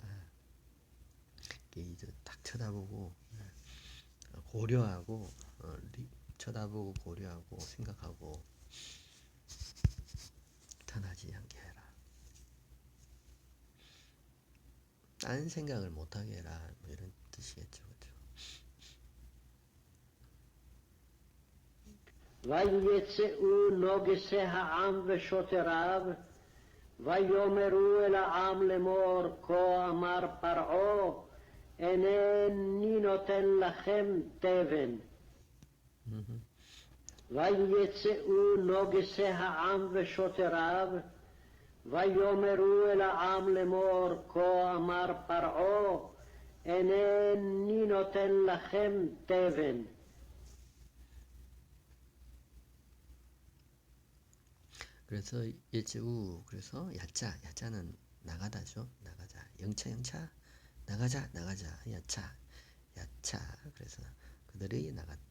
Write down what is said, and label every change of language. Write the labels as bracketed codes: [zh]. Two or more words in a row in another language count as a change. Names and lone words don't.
[ko] 이제 딱 쳐다보고 고려하고 쳐다보고 고려하고 생각하고 탄하지 않게 해라. 딴 생각을 못하게 해라 뭐 이런 뜻이겠죠. 그렇죠? [he] ויצאו נוגסי העם ושוטריו, ויאמרו אל העם לאמור, כה אמר פרעה, אינני נותן לכם תבן. ויצאו נוגסי העם ושוטריו, ויאמרו אל העם לאמור, כה אמר פרעה, אינני נותן לכם תבן. [ko] 그래서 예제우 그래서 야자는 나가다죠. 나가자. 영차 나가자 야차 그래서 그들이 나갔다.